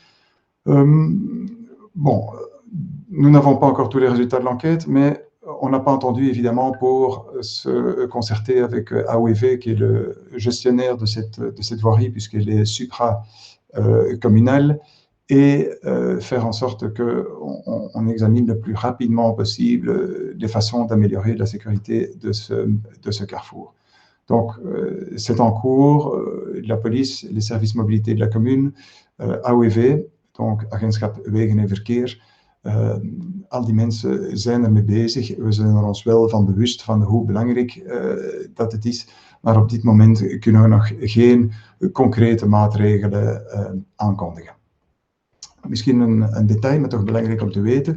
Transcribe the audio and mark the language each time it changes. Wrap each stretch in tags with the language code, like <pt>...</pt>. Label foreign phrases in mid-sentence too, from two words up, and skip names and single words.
<fr>Bon, nous n'avons pas encore tous les résultats de l'enquête, mais on n'a pas entendu, évidemment, pour se concerter avec AOEV, qui est le gestionnaire de cette voirie, puisqu'elle est supra-communale, et faire en sorte qu'on examine le plus rapidement possible les façons d'améliorer la sécurité de ce carrefour. Donc, c'est en cours. La police, les services mobilité de la commune, AOEV, donc Agentschap Wegen en Verkeer,</fr> <nl>al die mensen zijn ermee bezig. We zijn er ons wel van bewust van hoe belangrijk dat het is, maar op dit moment kunnen we nog geen concrete maatregelen aankondigen. Misschien een detail, maar toch belangrijk om te weten.</nl>